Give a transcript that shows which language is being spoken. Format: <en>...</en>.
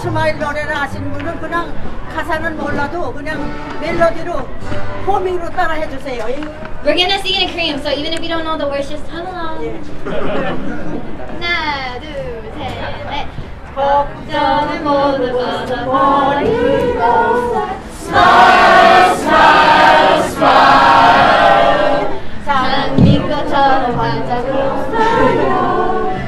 <ko>스마일 노래를 하시는 분은 그냥 가사는 몰라도 그냥 멜로디로 호밍으로 따라 해주세요.</ko> <en>We're gonna sing it in Korean, so even if you don't know the words, just hum along.</en> <ko>하나, 둘, 셋, 넷. 걱정을 모두 벗어버리고</ko> <en>Smile, smile, smile.</en> <ko>장미꽃처럼 반짝 웃어요.</ko>